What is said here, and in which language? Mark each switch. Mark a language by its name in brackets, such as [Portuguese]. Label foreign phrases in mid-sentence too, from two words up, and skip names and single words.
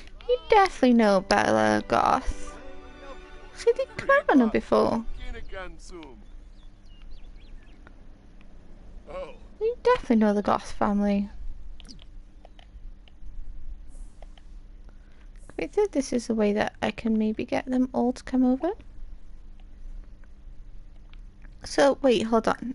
[English] You definitely know Bella Goth. [Welsh] Chi di cyfarfod nhw before? [English] You definitely know the Goth family. I think this is a way that I can maybe get them all to come over. So, wait, hold on.